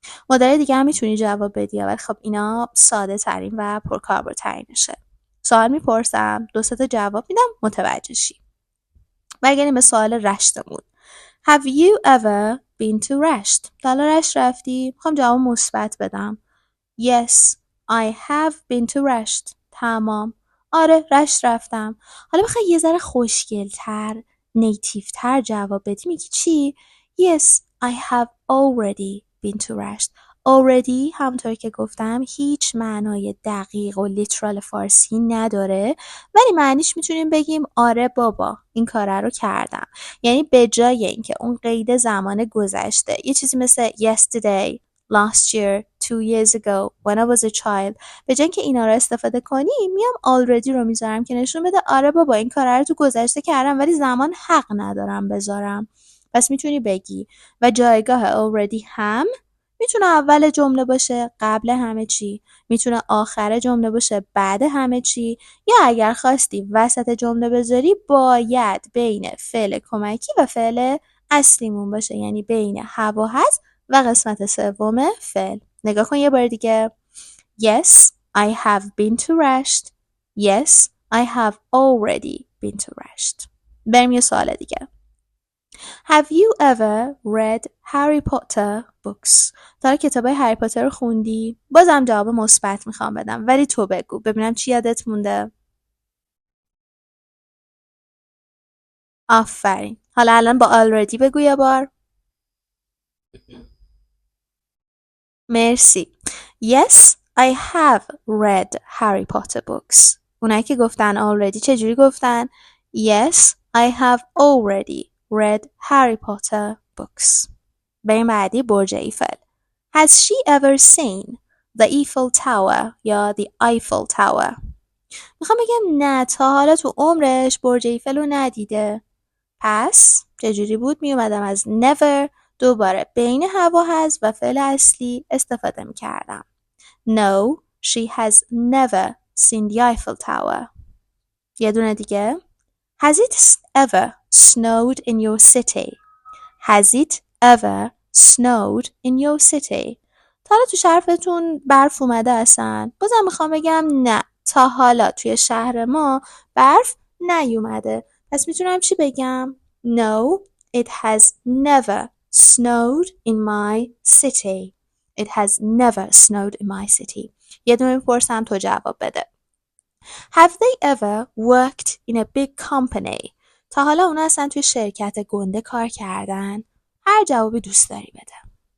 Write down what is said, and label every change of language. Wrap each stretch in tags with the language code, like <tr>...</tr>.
<fa>مدل دیگه هم میتونی جواب بدی، ولی خب اینا ساده ترین و پرکاربردترینشه. سوال میپرسم، 2 تا جواب میدم متوجه شی. برگردیم به سوال رشتمون.</fa> <en>Have you ever been to</en> <fa>رشت؟ تا حالا رشت رفتی؟ میخوام جواب مثبت بدم.</fa> <en>Yes, I have been to Rasht.</en> <fa>تمام. آره رشت رفتم. حالا بخوای یه ذره خوشگل‌تر، نیتیوتر جواب بدی میگی چی؟</fa> <en>Yes, I have already been to</en> <fa>رشت. already همونطور که گفتم هیچ معنای دقیق و لیترال فارسی نداره، ولی معنیش میتونیم بگیم آره بابا این کاره رو کردم. یعنی به جای اینکه اون قید زمان گذشته یه چیزی مثل</fa> <en>yesterday, last year, 2 years ago, when I was a child،</en> <fa>به جای اینکه اینا رو استفاده کنی میام already رو میذارم که نشون بده آره بابا این کاره رو تو گذشته کردم ولی زمان حق ندارم بذارم. پس میتونی بگی و جایگاه already هم میتونه اول جمله باشه قبل همه چی، میتونه آخر جمله باشه بعد همه چی، یا اگر خواستی وسط جمله بذاری باید بین فعل کمکی و فعل اصلیمون باشه، یعنی بین هوا هست و قسمت سوم فعل. نگاه کن یه بار دیگه.</fa> <en>Yes, I have been to رشت. Yes, I have already been to رشت.</en> <fa>بریم یه سوال دیگه.</fa> <en>Have you ever read Harry Potter books?</en> <fa>تا کتابای هری پاتر رو خوندی؟ بازم جواب مثبت میخوام بدم، ولی تو بگو ببینم چی یادت مونده. آفرین. حالا الان با already بگو یه بار. مرسی.</fa> <en>Yes, I have read Harry Potter books.</en> <fa>اونایی که گفتن</fa> <en>already</en> <fa>چجوری گفتن؟</fa> <en>Yes, I have already read Harry Potter books.</en> <fa>بریم بعدی برج ایفل.</fa> <en>Has she ever seen the Eiffel Tower</en> <fa>یا</fa> <en>the Eiffel Tower؟</en> <fa>میخوام بگم نه تا حالا تو عمرش برج ایفل رو ندیده. پس چجوری بود؟ میومدم از never دوباره بین هوا هست و فعل اصلی استفاده میکردم.</fa> <en>No, she has never seen the Eiffel Tower.</en> <fa>یه دونه دیگه.</fa> <en>Has it ever snowed in your city? Has it ever snowed in your city?</en> <fa>تا حالا تو شهرتون برف اومده اصلا؟ بازم میخوام بگم نه تا حالا توی شهر ما برف نیومده. پس میتونم چی بگم؟ No,</fa> <en>It has never snowed in my city. It has never snowed in my city.</en> <fa>یه دونه میپرسم تو جواب بده.</fa> <en>Have they ever worked in a big company?</en> <fa>تا حالا اونا اصلا توی شرکت گنده کار کردن؟ هر جوابی دوست داری بده.</fa>